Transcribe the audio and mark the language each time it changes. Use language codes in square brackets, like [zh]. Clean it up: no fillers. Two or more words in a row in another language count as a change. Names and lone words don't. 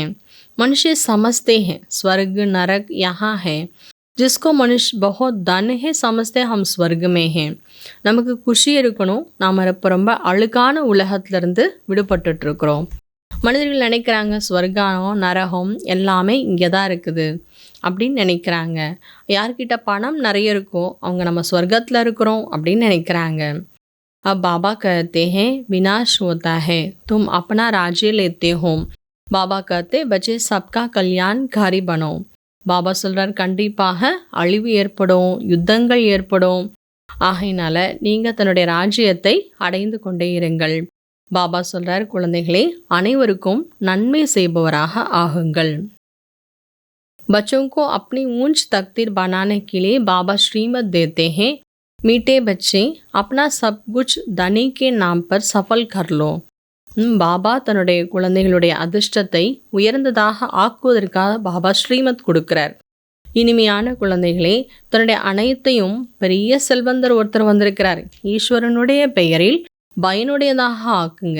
[hi] मनुष्य समझते हैं स्वर्ग नरक यहाँ है, जिसको मनुष्य बहुत धन है समझते हम स्वर्ग में हैं. [ta] நமக்கு குஷி இருக்கணும், நாம் இப்போ ரொம்ப அழுக்கான உலகத்திலிருந்து விடுபட்டுட்டு இருக்கிறோம். மனிதர்கள் நினைக்கிறாங்க ஸ்வர்கம் நரகம் எல்லாமே இங்கே தான் இருக்குது அப்படின்னு நினைக்கிறாங்க. யார்கிட்ட பணம் நிறைய இருக்கோ அவங்க நம்ம ஸ்வர்கத்தில் இருக்கிறோம் அப்படின்னு நினைக்கிறாங்க. [hi] अब बाबा कहते हैं विनाश होता है, तुम अपना राज्य लेते हो. பாபா कहते बच्चे सबका कल्याणकारी बनो. [ta] பாபா சொல்கிறார், கண்டிப்பாக அழிவு ஏற்படும், யுத்தங்கள் ஏற்படும். ஆகையினால நீங்கள் தன்னுடைய ராஜ்யத்தை அடைந்து கொண்டே இருங்கள். பாபா சொல்கிறார், குழந்தைகளே அனைவருக்கும் நன்மை செய்பவராக ஆகுங்கள். [hi] बच्चों को अपनी ऊंच तकदीर बनाने के लिए बाबा श्रीमत देते हैं. मीठे बच्चे अपना सब कुछ धनी के नाम पर सफल कर लो. [ta] பாபா தன்னுடைய குழந்தைகளுடைய அதிர்ஷ்டத்தை உயர்ந்ததாக ஆக்குவதற்காக பாபா ஸ்ரீமத் கொடுக்கிறார். இனிமையான குழந்தைகளே, தன்னுடைய அனைத்தையும் பெரிய செல்வந்தர் ஒருத்தர் வந்திருக்கிறார், ஈஸ்வரனுடைய பெயரில் பயனுடையதாக ஆக்குங்க.